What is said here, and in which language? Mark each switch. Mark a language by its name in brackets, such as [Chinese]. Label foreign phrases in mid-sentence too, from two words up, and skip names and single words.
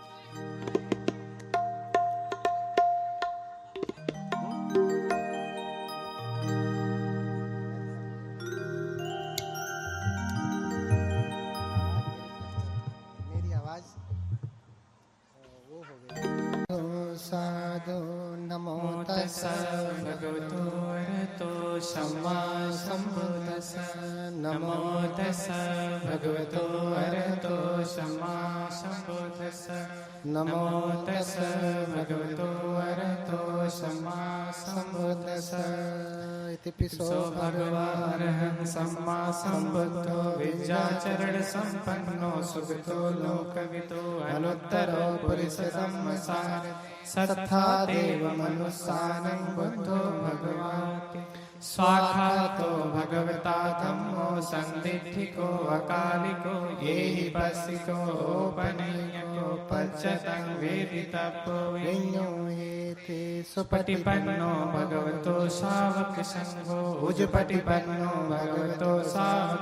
[Hindi] मेरी आवाज वो हो गई। [Pali] साधु नमो तस्सै भगवतो अरहतो सम्मा सम्बुद्धिस्स। नमो तस्सै भगवतो अरहतो सम्मा सम्बुद्धिस्स। नमो तस्सै भगवतो अरहतो सम्मा सम्बुद्धिस्स। इतिपिसो सो भगवानः सम्मा सम्बुद्धो विद्याचरण संपन्नो सुगतो लोकविदो अनुत्तरो पुरुष धम्मसार सत्था देव मनुस्सानं बुद्धो भगवाति स्वाखातो भगवता धम्मो संदिठिको अकालिको येहि पस्सिको उपनियको पच्चतं वेदितव्यो विඤ्ञो हेते सुपटिपन्नो भगवतो शावक संघो उजुपटिपन्नो भगवतो शावक